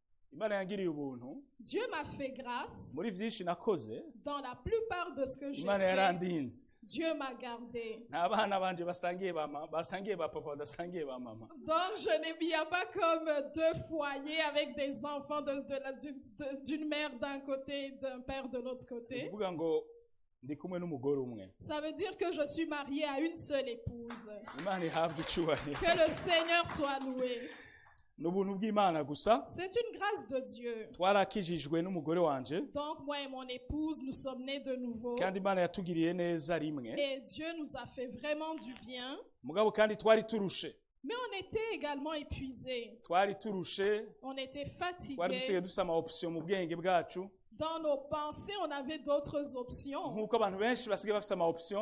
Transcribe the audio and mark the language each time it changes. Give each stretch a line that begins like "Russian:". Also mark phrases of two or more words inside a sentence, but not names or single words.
Kinyarwanda: Imana yangiriye ubuntu
French: Dieu m'a fait grâce
Kinyarwanda: muri byinshi nakoze.
French: dans la plupart de ce que j'ai
Kinyarwanda: Imana
French: fait.
Kinyarwanda: yarandinze.
French: Dieu m'a gardé.
Kinyarwanda: Nta bana banje basangiye ba papa badasangiye ba mama.
French: Donc, il n'y a pas comme deux foyers avec des enfants d'une mère d'un côté et d'un père de l'autre côté.
Kinyarwanda: Kuvuga ngo ndi kumwe n'umugore umwe.
French: Ça veut dire que je suis mariée à une seule épouse.
Kinyarwanda: Imana ihabwe icyubahiro.
French: Que le Seigneur soit loué.
Kinyarwanda: N'ubuntu bw'Imana gusa.
French: C'est une grâce de Dieu.
Kinyarwanda: Twarakijijwe n'umugore wanje.
French: Donc, moi et mon épouse, nous sommes nés de nouveau.
Kinyarwanda: Kandi Imana yatugiriye neza rimwe.
French: Et Dieu nous a fait vraiment du bien.
Kinyarwanda: Mugabo kandi twari turushe.
French: Mais on était également épuisés.
Kinyarwanda: Twari turushe.
French: On était
Kinyarwanda: Twari
French: fatigués.
Kinyarwanda: dusigaye dufite ama option mu bwenge bwacu.
French: Dans nos pensées, on avait d'autres options.
Kinyarwanda: Nk'uko abantu benshi basigaye bafite ama option.